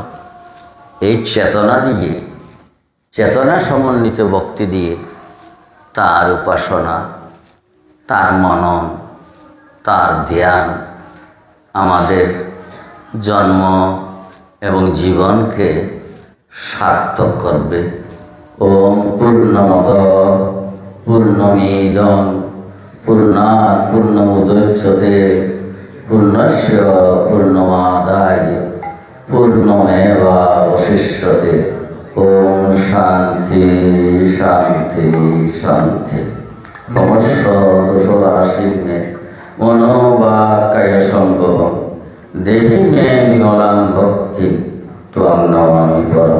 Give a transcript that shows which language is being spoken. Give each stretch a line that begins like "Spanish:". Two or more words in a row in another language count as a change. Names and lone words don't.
Bangla: এই চেতনা দিয়ে, চেতনা সমন্বিত ভক্তি দিয়ে তার উপাসনা, তার মনন, তার ধ্যান আমাদের জন্ম এবং জীবনকে সার্থক করবে।
Sanskrit: ওম পূর্ণমদ পূর্ণমিদং পূর্ণাৎ পূর্ণমুদচ্যতে পূর্ণস্য পূর্ণমাদায় পূর্ণমেবাবশিষ্যতে। ওম শান্তি শান্তি শান্তি। সমস্ত দোষরাশি মে মনোবাক্কায় সম্ভবম দেহি মে নির্মলাং ভক্তি ত্বং নমামি পরম গুরুম।